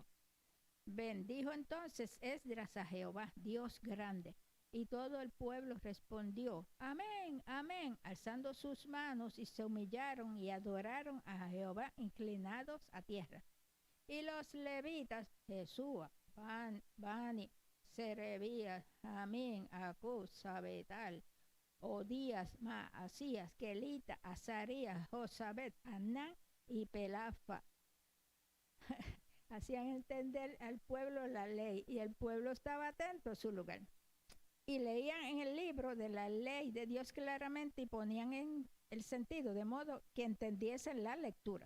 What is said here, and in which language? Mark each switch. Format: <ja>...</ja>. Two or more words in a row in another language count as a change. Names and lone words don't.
<es>Bendijo entonces Esdras a Jehová, Dios grande, y todo el pueblo respondió, amén, amén, alzando sus manos, y se humillaron y adoraron a Jehová inclinados a tierra. Y los levitas, Jesúa, Bani, Serebías, Amín, Acuz, Sabetal, Odías, Maasías, Kelita, Azarías, Josabet, Anán y Pelafa, hacían entender al pueblo la ley, y el pueblo estaba atento a su lugar. Y leían en el libro de la ley de Dios claramente y ponían en el sentido, de modo que entendiesen la lectura.</es>